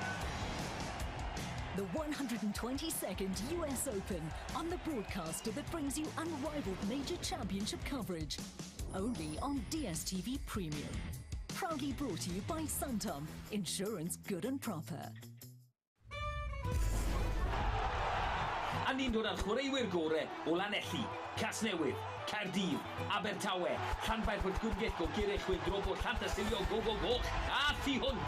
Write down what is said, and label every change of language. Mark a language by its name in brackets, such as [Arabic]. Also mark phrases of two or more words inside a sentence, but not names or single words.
[English] The 122nd US Open on the broadcaster that brings you unrivaled major championship coverage. Only on DSTV Premium. Proudly brought to you by Suntom, insurance good and proper. [Welsh] A ni'n dod â'r chwaraewyr gorau o Lanelli, Casnewydd, Caerdydd, Abertawe, Llanfair Pwllgwyngyll o Gyrychwyn, Drobo, Llantysilio, Goch, a Thu Hwnt.